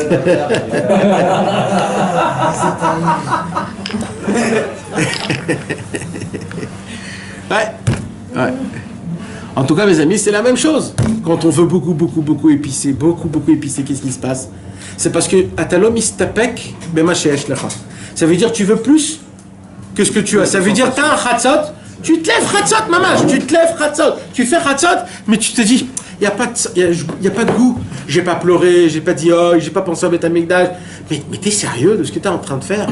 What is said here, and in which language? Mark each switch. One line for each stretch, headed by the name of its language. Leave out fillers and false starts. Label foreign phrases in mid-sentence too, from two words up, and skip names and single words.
French: Ouais. En tout cas, mes amis, c'est la même chose. Quand on veut beaucoup épicé, qu'est-ce qui se passe? C'est parce que
Hebrew: אתה לא מסתפק במה שיש לך.
French: Ça veut dire tu veux plus que ce que tu as. Ça veut dire t'as un chatzot, tu te lèves chatzot, mamash, tu fais chatzot, mais tu te dis y a pas de goût. J'ai pas pleuré, j'ai pas dit oh, j'ai pas pensé à Beth Amikdash. Mais t'es sérieux de ce que t'es en train de faire?